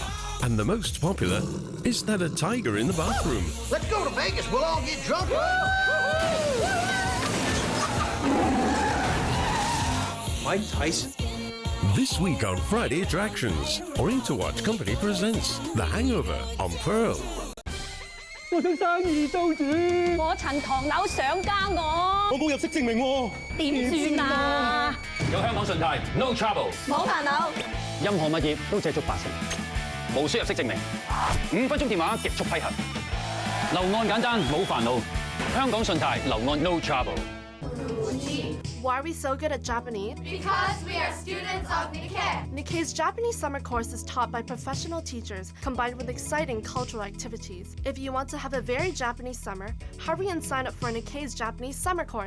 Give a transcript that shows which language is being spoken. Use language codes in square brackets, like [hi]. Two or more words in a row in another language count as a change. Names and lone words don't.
[en] And the most popular, is that a tiger in the bathroom? Let's go to Vegas. We'll all get drunk. Mike Tyson. This week on Friday Attractions, Oriental Watch Company presents The Hangover on Pearl. [yue] 我想生意租主，我陳唐樓想加我冇入息證明喎，點算啊？有香港信貸 ， [en] no trouble， [yue] 冇煩惱，任何物業都借足8成，無需入息證明，5分鐘電話極速批核，樓按簡單冇煩惱，香港信貸樓按 [en] no trouble。 Why are we so good at Japanese? Because we are students of Nikkei. Nikkei's Japanese summer course is taught by professional teachers, combined with exciting cultural activities. If you want to have a very Japanese summer, hurry and sign up for Nikkei's Japanese summer course.